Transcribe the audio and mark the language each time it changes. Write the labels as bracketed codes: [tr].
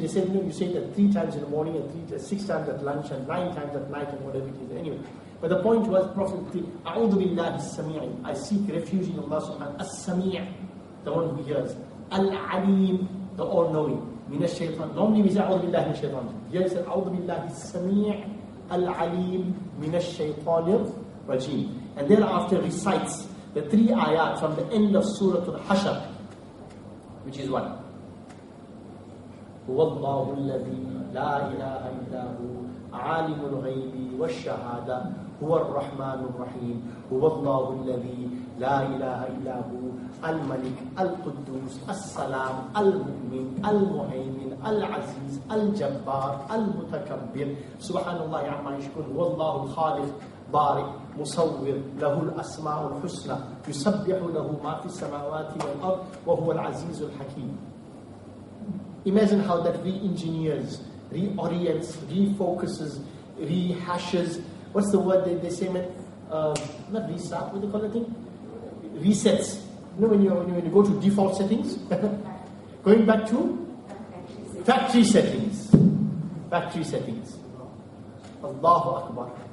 [en] They said you say that 3 times in the morning and 6 times at lunch and 9 times at night and whatever it is. Anyway. But the point was, Prophet, [ar] أعوذ بالله السميع, [en] I seek refuge in Allah subhanahu wa ta'ala, [ar] السميع, [en] the one who hears, [ar] العليم, [en] the all-knowing, [ar] من الشيطان. [en] Normally we say [ar] أعوذ بالله من الشيطان. [en] Here he said [ar] أعوذ بالله السميع العليم من الشيطان الرجيم. [en] And thereafter recites the 3 ayat from the end of Surah Al-Hashr, which is what? [ar] هو الله الذي لا إله إلا هو عالم الغيب والشهادة هو الرحمن الرحيم هو الله الذي لا إله إلا هو الملك القدوس السلام المؤمن المهيمن العزيز الجبار المتكبر سبحان الله عما يشركون هو الله الخالق بارئ مصور له الأسماء الحسنى يسبح له ما في السماوات والأرض وهو العزيز الحكيم. [en] Imagine how that re-engineers, reorients, refocuses, rehashes. What's the word they say, man? Not restart, what do they call that thing? Resets. When you go to default settings, going back to factory settings. Factory settings. Allahu Akbar.